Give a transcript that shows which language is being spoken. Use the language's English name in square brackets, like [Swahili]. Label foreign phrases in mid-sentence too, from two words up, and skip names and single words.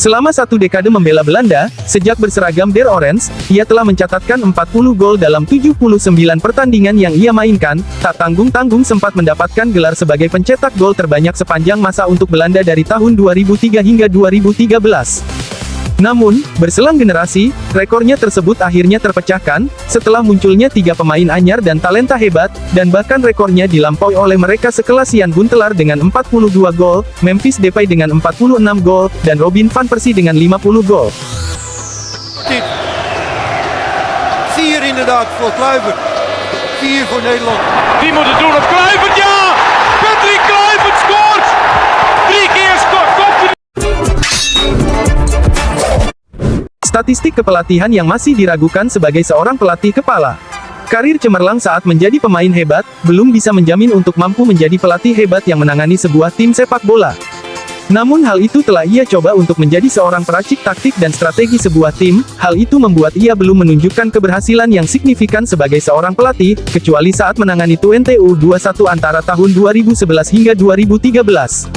[Indonesian] Selama satu dekade membela Belanda, sejak berseragam Der Orange, ia telah mencatatkan 40 gol dalam 79 pertandingan yang ia mainkan, tak tanggung-tanggung sempat mendapatkan gelar sebagai pencetak gol terbanyak sepanjang masa untuk Belanda dari tahun 2003 hingga 2013. Namun, berselang generasi, rekornya tersebut akhirnya terpecahkan, setelah munculnya 3 pemain anyar dan talenta hebat, dan bahkan rekornya dilampaui oleh mereka sekelas Jan Huntelaar dengan 42 gol, Memphis Depay dengan 46 gol, dan Robin van Persie dengan 50 gol. [Dutch] 4 inderdaad voor Kluivert. 4 voor Nederland. Die moet het doen op Kluivert, ja! Patrick Kluivert scoort! 3 keer scoort. [Indonesian] Statistik kepelatihan yang masih diragukan sebagai seorang pelatih kepala. Karir cemerlang saat menjadi pemain hebat, belum bisa menjamin untuk mampu menjadi pelatih hebat yang menangani sebuah tim sepak bola. Namun hal itu telah ia coba untuk menjadi seorang peracik taktik dan strategi sebuah tim, hal itu membuat ia belum menunjukkan keberhasilan yang signifikan sebagai seorang pelatih, kecuali saat menangani Twente U21 antara tahun 2011 hingga 2013.